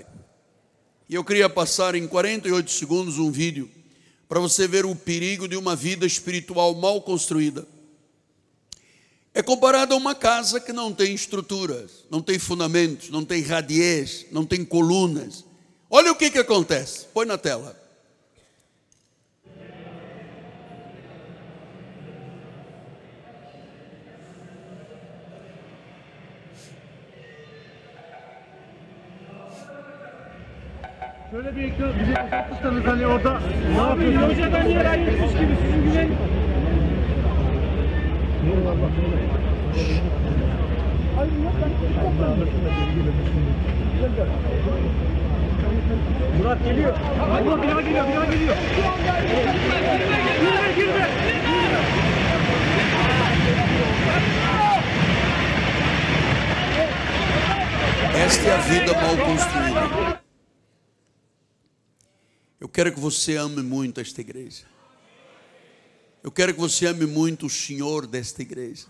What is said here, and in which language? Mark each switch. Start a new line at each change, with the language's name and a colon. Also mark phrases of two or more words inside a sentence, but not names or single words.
Portuguese: E eu queria passar em 48 segundos um vídeo para você ver o perigo de uma vida espiritual mal construída. É comparado a uma casa que não tem estruturas, não tem fundamentos, não tem radiez, não tem colunas. Olha o que acontece, põe na tela.
Turkish: Şöyle bir ekran bize uzatırsanız hani orada ne yapıyorsunuz? Hocadan yer ayırmış gibi sizin güven. Murat geliyor. Murat bir daha geliyor. Girme.
Portuguese: Esta é a vida mal construída. Eu quero que você ame muito esta igreja. Eu quero que você ame muito o Senhor desta igreja.